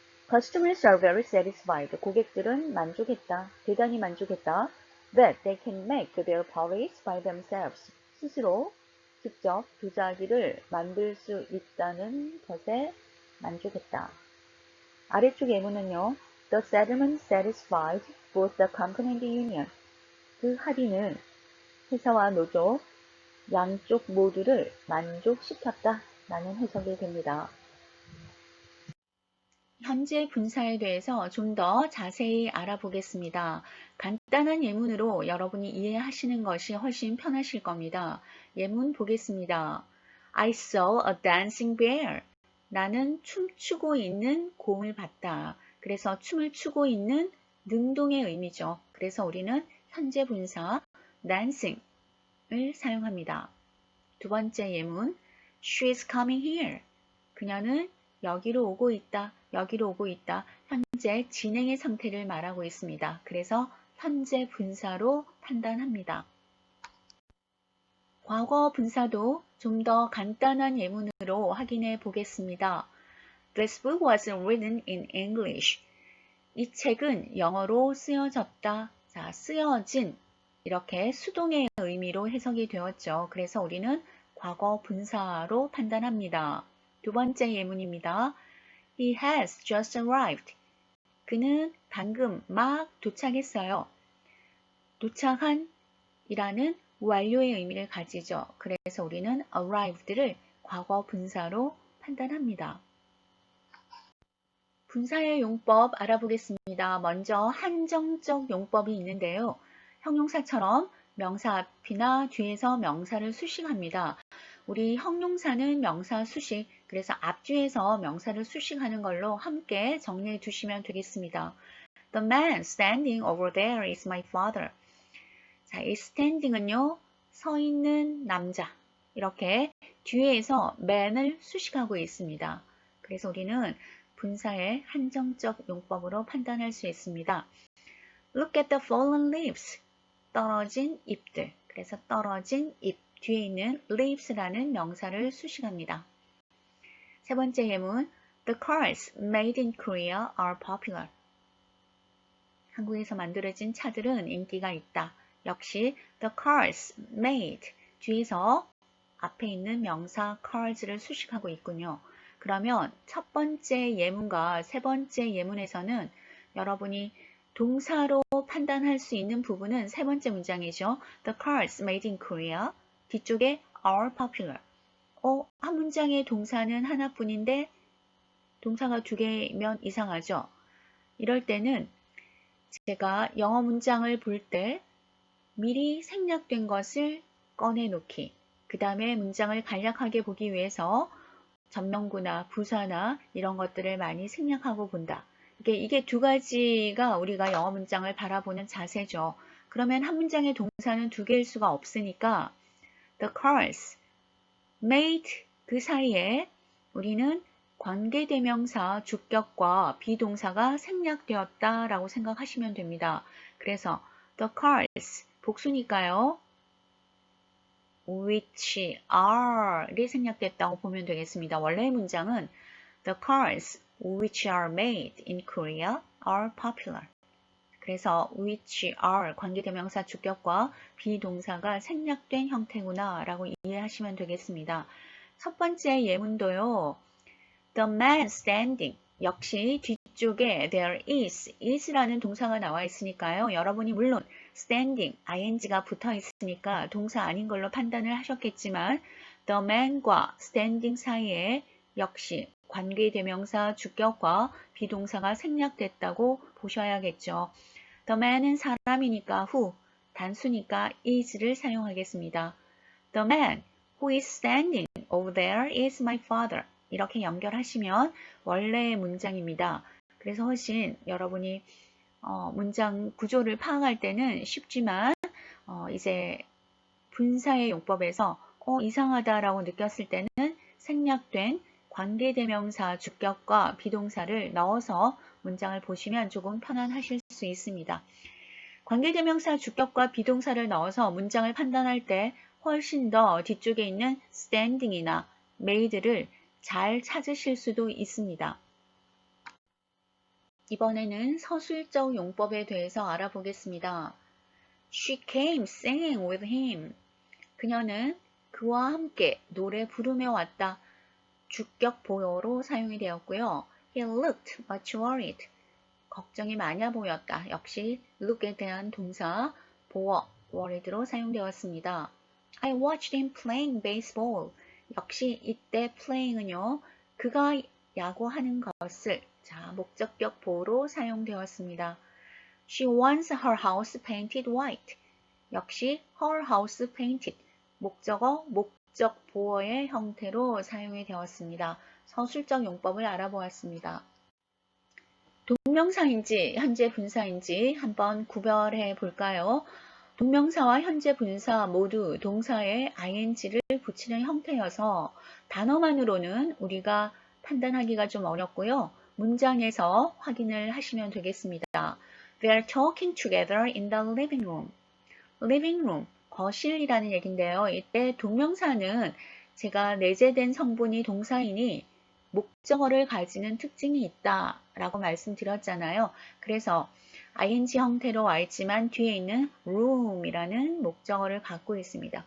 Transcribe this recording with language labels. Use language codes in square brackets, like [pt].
[en] Customers are very satisfied. [ko] 고객들은 만족했다. 대단히 만족했다. [en] That they can make their purchase by themselves. [ko] 스스로 직접 도자기를 만들 수 있다는 것에 만족했다. 아래쪽 예문은요. [en] The settlement satisfied both the company and the union. [ko] 그 합의는 회사와 노조 양쪽 모두를 만족시켰다 라는 해석이 됩니다. 현재 분사에 대해서 좀 더 자세히 알아보겠습니다. 간단한 예문으로 여러분이 이해하시는 것이 훨씬 편하실 겁니다. 예문 보겠습니다. [en] I saw a dancing bear. [ko] 나는 춤추고 있는 곰을 봤다. 그래서 춤을 추고 있는 능동의 의미죠. 그래서 우리는 현재 분사 dancing을 사용합니다. 두 번째 예문 [en] She's coming here. [ko] 그녀는 여기로 오고 있다. 여기로 오고 있다. 현재 진행의 상태를 말하고 있습니다. 그래서 현재 분사로 판단합니다. 과거 분사도 좀 더 간단한 예문으로 확인해 보겠습니다. [en] This book was written in English. [ko] 이 책은 영어로 쓰여졌다. 자, 쓰여진 이렇게 수동의 의미로 해석이 되었죠. 그래서 우리는 과거 분사로 판단합니다. 두 번째 예문입니다. [en] He has just arrived. [ko] 그는 방금 막 도착했어요. 도착한 이라는 완료의 의미를 가지죠. 그래서 우리는 arrived를 과거 분사로 판단합니다. 분사의 용법 알아보겠습니다. 먼저 한정적 용법이 있는데요. 형용사처럼 명사 앞이나 뒤에서 명사를 수식합니다. 우리 형용사는 명사 수식, 그래서 앞뒤에서 명사를 수식하는 걸로 함께 정리해 두시면 되겠습니다. [en] The man standing over there is my father. [ko] 자, 이 standing은요, 서 있는 남자. 이렇게 뒤에서 man을 수식하고 있습니다. 그래서 우리는 분사의 한정적 용법으로 판단할 수 있습니다. [en] Look at the fallen leaves. [ko] 떨어진 잎들. 그래서 떨어진 잎 뒤에 있는 leaves라는 명사를 수식합니다. 세 번째 예문 [en] The cars made in Korea are popular. [ko] 한국에서 만들어진 차들은 인기가 있다. 역시 [en] the cars made [ko] 뒤에서 앞에 있는 명사 cars를 수식하고 있군요. 그러면 첫 번째 예문과 세 번째 예문에서는 여러분이 동사로 판단할 수 있는 부분은 세 번째 문장이죠. [en] The cars made in Korea. [ko] 뒤쪽에 [en] are popular. [ko] 한 문장의 동사는 하나뿐인데 동사가 두 개면 이상하죠. 이럴 때는 제가 영어 문장을 볼 때 미리 생략된 것을 꺼내놓기, 그 다음에 문장을 간략하게 보기 위해서 전명구나 부사나 이런 것들을 많이 생략하고 본다. 이게 두 가지가 우리가 영어 문장을 바라보는 자세죠. 그러면 한 문장의 동사는 두 개일 수가 없으니까 [en] the cars made [ko] 그 사이에 우리는 관계대명사 주격과 비동사가 생략되었다라고 생각하시면 됩니다. 그래서 [en] the cars [ko] 복수니까요. [en] which are [ko] 이 생략됐다고 보면 되겠습니다. 원래의 문장은 [en] the cars which are made in Korea are popular. [ko] 그래서 [en] which are [ko] 관계대명사 주격과 비동사가 생략된 형태구나 라고 이해하시면 되겠습니다. 첫 번째 예문도요. [en] The man standing [ko] 역시 뒤쪽에 [en] there is [ko] 라는 동사가 나와 있으니까요. 여러분이 물론 standing, ing가 붙어 있으니까 동사 아닌 걸로 판단을 하셨겠지만 [en] the man [ko] 과 standing 사이에 역시 관계대명사 주격과 비동사가 생략됐다고 보셔야겠죠. [en] The man [ko] 은 사람이니까 who, 단수니까 is를 사용하겠습니다. [en] The man who is standing over there is my father. [ko] 이렇게 연결하시면 원래의 문장입니다. 그래서 훨씬 여러분이 문장 구조를 파악할 때는 쉽지만 이제 분사의 용법에서 이상하다라고 느꼈을 때는 생략된 관계대명사 주격과 비동사를 넣어서 문장을 보시면 조금 편안하실 수 있습니다. 관계대명사 주격과 비동사를 넣어서 문장을 판단할 때 훨씬 더 뒤쪽에 있는 standing이나 made를 잘 찾으실 수도 있습니다. 이번에는 서술적 용법에 대해서 알아보겠습니다. [en] She came singing with him. [ko] 그녀는 그와 함께 노래 부르며 왔다. 주격 보어로 사용이 되었고요. [en] He looked much worried. [ko] 걱정이 많아 보였다. 역시 look에 대한 동사 보어 worried로 사용되었습니다. [en] I watched him playing baseball. [ko] 역시 이때 playing은요. 그가 야구하는 것을 목적격 보어로 사용되었습니다. [en] She wants her house painted white. [ko] 역시 [en] her house painted [ko] 목적어 목적 보어의 형태로 사용이 되었습니다. 서술적 용법을 알아보았습니다. 동명사인지 현재 분사인지 한번 구별해 볼까요? 동명사와 현재 분사 모두 동사에 ing를 붙이는 형태여서 단어만으로는 우리가 판단하기가 좀 어렵고요. 문장에서 확인을 하시면 되겠습니다. [en] They are talking together in the living room. living room, [ko] 거실이라는 얘기인데요. 이때 동명사는 제가 내재된 성분이 동사이니 목적어를 가지는 특징이 있다라고 말씀드렸잖아요. 그래서 ing 형태로 와 있지만 뒤에 있는 room이라는 목적어를 갖고 있습니다.